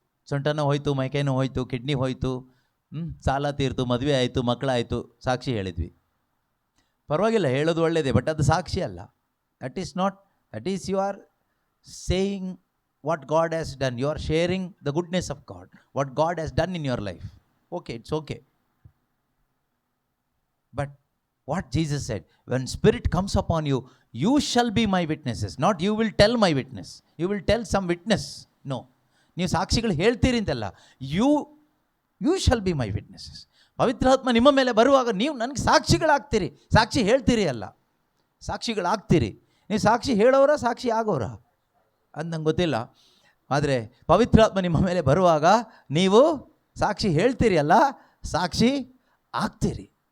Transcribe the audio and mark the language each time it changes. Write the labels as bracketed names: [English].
[Kannada] ಸೊಂಟನೂ ಹೋಯ್ತು, ಮೈಕೈನೂ ಹೋಯ್ತು, ಕಿಡ್ನಿ ಹೋಯ್ತು, ಸಾಲ ತೀರ್ತು, ಮದುವೆ ಆಯಿತು, ಮಕ್ಕಳಾಯಿತು, ಸಾಕ್ಷಿ ಹೇಳಿದ್ವಿ. ಪರವಾಗಿಲ್ಲ, ಹೇಳೋದು ಒಳ್ಳೆಯದೇ, ಬಟ್ ಅದು ಸಾಕ್ಷಿ ಅಲ್ಲ. [English] That is you are saying what God has done. You are sharing the goodness of God, what God has done in your life. Okay, it's okay. But what Jesus said, when spirit comes upon you, you shall be my witnesses. Not you will tell my witness, you will tell some witness. No, [Kannada] ನೀವು ಸಾಕ್ಷಿಗಳು ಹೇಳ್ತೀರಿ ಅಂತಲ್ಲ, [English] you shall be my witnesses. [Kannada] ಪವಿತ್ರಾತ್ಮ ನಿಮ್ಮ ಮೇಲೆ ಬರುವಾಗ ನೀವು ನನಗೆ ಸಾಕ್ಷಿಗಳಾಗ್ತೀರಿ. ಸಾಕ್ಷಿ ಹೇಳ್ತೀರಿ ಅಲ್ಲ, ಸಾಕ್ಷಿಗಳಾಗ್ತೀರಿ. ನೀವು ಸಾಕ್ಷಿ ಹೇಳೋರ ಸಾಕ್ಷಿ ಆಗೋರ ಅದು ನಂಗೆ ಗೊತ್ತಿಲ್ಲ. ಆದರೆ ಪವಿತ್ರಾತ್ಮ ನಿಮ್ಮ ಮೇಲೆ ಬರುವಾಗ ನೀವು ಸಾಕ್ಷಿ ಹೇಳ್ತೀರಿ ಅಲ್ಲ, ಸಾಕ್ಷಿ ಆಗ್ತೀರಿ.